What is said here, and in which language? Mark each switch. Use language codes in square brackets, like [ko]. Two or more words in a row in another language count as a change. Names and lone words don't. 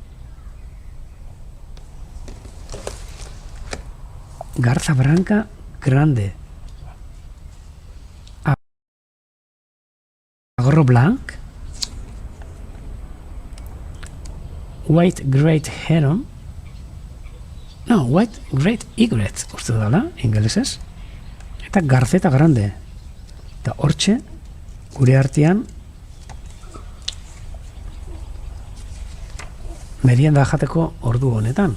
[gl] Garza branca grande. [ca] Agorro blanc. [en] White great heron. [eu] No, [en] white great egret, [eu] uste dala, ingelesez. [es] Eta garzeta grande. [eu] Eta hortxe, gure artean, merienda jateko ordu honetan.